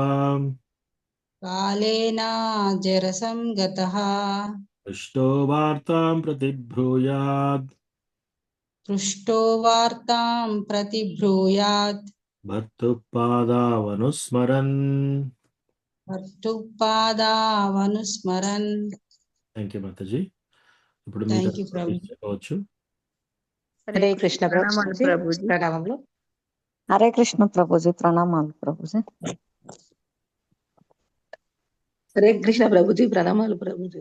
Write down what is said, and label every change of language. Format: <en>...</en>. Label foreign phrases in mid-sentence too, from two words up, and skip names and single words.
<sa>कालेन जरसङ्गतः पृष्टो वार्तां प्रतिब्रूयाद् पृष्टो वार्तां प्रतिब्रूयात् भर्तुः पादावनुस्मरन् भर्तुः पादावनुस्मरन्</sa> <en>thank you</en> <te>మాతాజీ ఇప్పుడు మీరు</te> <en>thank you ప్రభు</en> <te>చెప్పవచ్చు హరే కృష్ణ ప్రణామాలు ప్రభుజీ ప్రభుజీ. ప్రణామములు. హరే కృష్ణ ప్రభుజీ, ప్రణామాలు ప్రభుజీ. హరే కృష్ణ ప్రభుజీ, ప్రణామాలు ప్రభుజీ.</te>